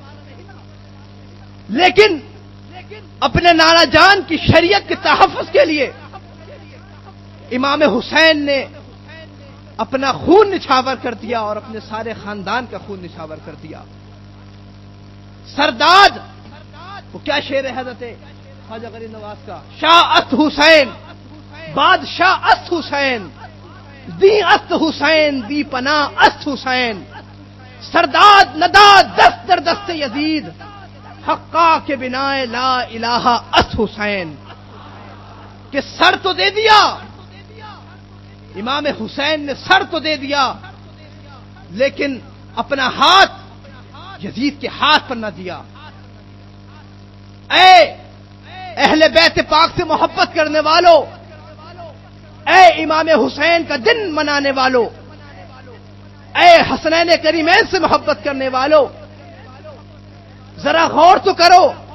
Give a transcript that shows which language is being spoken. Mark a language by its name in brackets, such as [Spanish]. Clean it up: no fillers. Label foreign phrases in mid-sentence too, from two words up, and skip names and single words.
[Urdu] لیکن اپنے نانا جان کی شریعت کے تحفظ کے لیے امام حسین نے اپنا خون نچھاور کر دیا اور اپنے سارے خاندان کا خون نچھاور کر دیا۔ سرداد، وہ کیا شعر ہے حضرت خواجہ غریب نواز کا، [Persian] شاہ است حسین بادشاہ است حسین دی است حسین دی پناہ است حسین، سرداد نداد دست در دست یزید حقا کے بنا لا الہ است حسین، [Urdu] کہ سر تو دے دیا امام حسین نے، سر تو دے دیا، لیکن اپنا ہاتھ یزید کے ہاتھ پر نہ دیا۔ اے اہل بیت پاک سے محبت کرنے والوں، اے امام حسین کا دن منانے والوں، اے حسنین کریمین سے محبت کرنے والوں، ذرا غور تو کرو۔